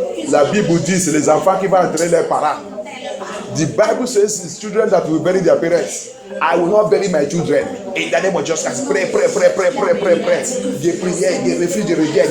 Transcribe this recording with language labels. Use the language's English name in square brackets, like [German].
[French] La Bible dit c'est les enfants qui vont enterrer leurs parents. [English] The Bible says it's children that will bury their parents. I will not bury my children. In the name of Jesus Christ. Pray. [French] Je prie, je refuse de rejeter.